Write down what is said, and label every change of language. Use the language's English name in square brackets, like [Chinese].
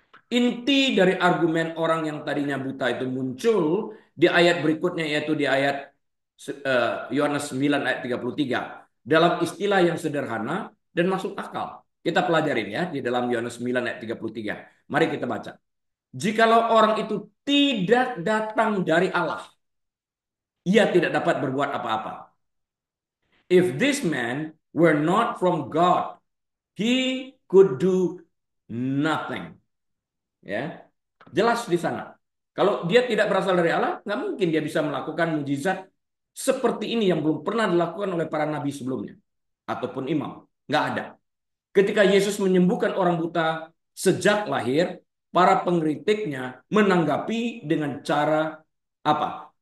[Indonesian] Inti dari argumen orang yang tadinya buta itu muncul di ayat berikutnya, yaitu di ayat Yohanes 9 ayat 33. Dalam istilah yang sederhana dan masuk akal. Kita pelajarin ya di dalam Yohanes 9 ayat 33. Mari kita baca. Jikalau orang itu tidak datang dari Allah, ia tidak dapat berbuat apa-apa. [English] If this man were not from God, he could do nothing. [Indonesian] Ya, jelas di sana. Kalau dia tidak berasal dari Allah, nggak mungkin dia bisa melakukan mujizat seperti ini yang belum pernah dilakukan oleh para nabi sebelumnya ataupun imam. Nggak ada. Ketika Yesus menyembuhkan orang buta sejak lahir, para pengkritiknya menanggapi dengan cara apa?